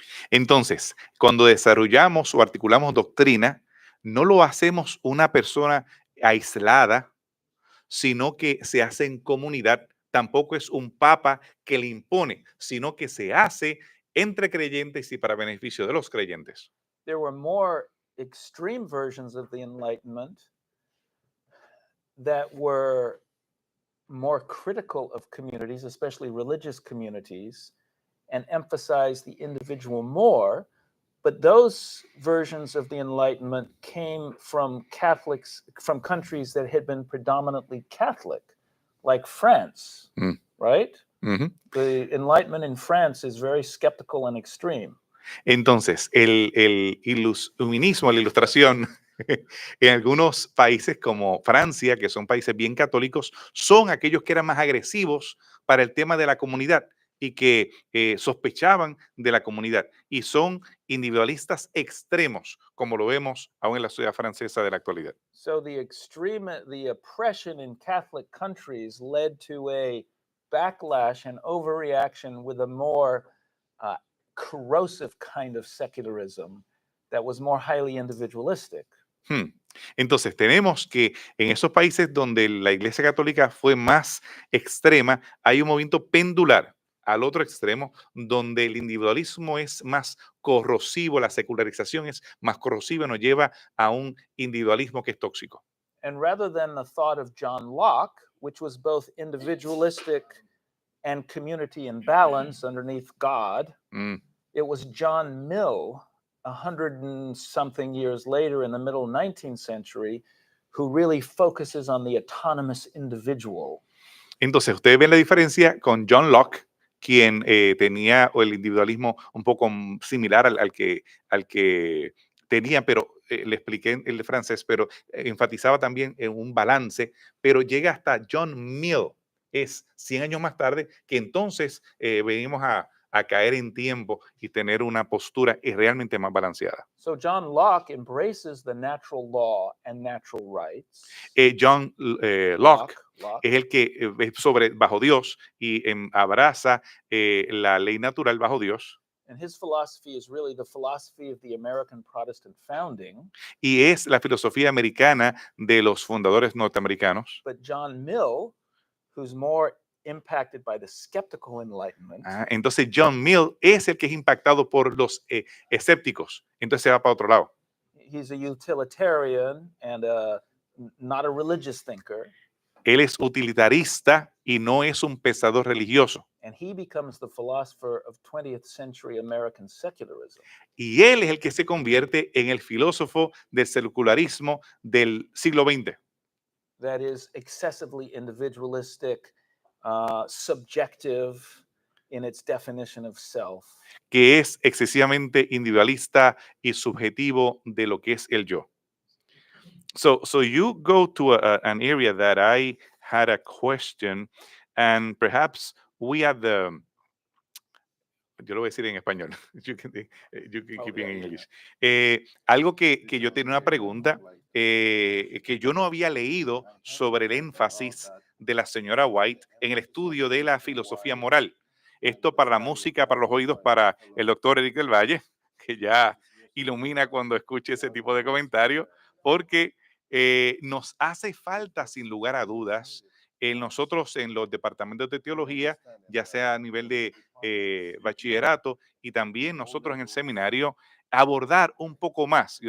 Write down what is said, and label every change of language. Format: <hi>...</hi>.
<es>Entonces, cuando desarrollamos o articulamos doctrina, no lo hacemos una persona aislada, sino que se hace en comunidad. Tampoco es un papa que le impone, sino que se hace entre creyentes y para beneficio de los creyentes.</es> <en>There were more extreme versions of the Enlightenment that were more critical of communities, especially religious communities, and emphasized the individual more. But those versions of the Enlightenment came from Catholics, from countries that had been predominantly Catholic, like France, right? Ujú. The Enlightenment in France is very skeptical and extreme.</en> <es>Entonces, el iluminismo, la ilustración, en algunos países como Francia, que son países bien católicos, son aquellos que eran más agresivos para el tema de la comunidad y que sospechaban de la comunidad. Y son individualistas extremos, como lo vemos aún en la sociedad francesa de la actualidad.</es> <en>So the oppression in Catholic countries led to a backlash and overreaction with a more corrosive kind of secularism that was more highly individualistic.</en> <es>Entonces, tenemos que en esos países donde la Iglesia Católica fue más extrema, hay un movimiento pendular al otro extremo, donde el individualismo es más corrosivo, la secularización es más corrosiva, nos lleva a un individualismo que es tóxico.</es> <en>And rather than the thought of John Locke, which was both individualistic and community in balance underneath God, it was John Mill, 100 and something years later in the middle 19th century, who really focuses on the autonomous individual.</en> <es>Entonces, ustedes ven la diferencia con John Locke, quien tenía el individualismo un poco similar al que tenía, pero le expliqué el francés, pero enfatizaba también en un balance, pero llega hasta John Mill, es 100 años más tarde, que entonces venimos a caer en tiempo y tener una postura realmente más balanceada.</es> <en>So John Locke embraces the natural law and natural rights.</en> <es>John Locke es el que es bajo Dios y abraza la ley natural bajo Dios.</es> <en>And his philosophy is really the philosophy of the American Protestant founding.</en> <es>Y es la filosofía americana de los fundadores norteamericanos.</es> <en>But John Mill, who's more impacted by the skeptical enlightenment.</en> <es>Entonces John Mill es el que es impactado por los escépticos. Entonces se va para otro lado.</es> <en>He's a utilitarian and not a religious thinker.</en> <es>Él es utilitarista y no es un pensador religioso.</es> <en>And he becomes the philosopher of 20th century American secularism.</en> <es>Y él es el que se convierte en el filósofo del secularismo del siglo XX.</es> <en>That is excessively individualistic, subjective in its definition of self.</en> <es>Que es excesivamente individualista y subjetivo de lo que es el yo.</es> <en>So you go to an area that I had a question, and perhaps we have</en> <es>yo lo voy a decir en español.</es> <en>You can keep it in English.</en> <es>Algo que yo tenía una pregunta que yo no había leído sobre el énfasis de la señora White en el estudio de la filosofía moral. Esto para la música, para los oídos, para el doctor Eric del Valle, que ya ilumina cuando escuche ese tipo de comentarios, porque nos hace falta, sin lugar a dudas, nosotros en los departamentos de teología, ya sea a nivel de bachillerato y también nosotros en el seminario, abordar un poco más.</es>